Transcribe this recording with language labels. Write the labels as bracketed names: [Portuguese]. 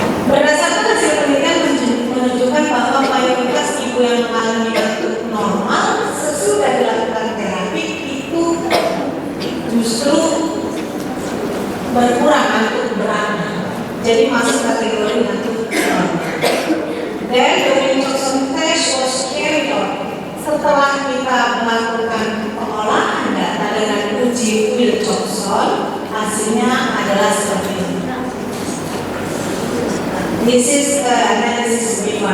[Indonesian] Berdasarkan hasil penelitian menunjukkan bahwa mayoritas ibu yang mengalami ngantuk normal sesudah dilakukan terapi itu justru berkurang ngantuk berat. Jadi masuk kategori ngantuk normal. [English] Dan Wilcoxon test was carried on. [Indonesian] Setelah kita melakukan pengolahan data dengan uji Wilcoxon, hasilnya adalah seperti ini. [English] This is analysis before.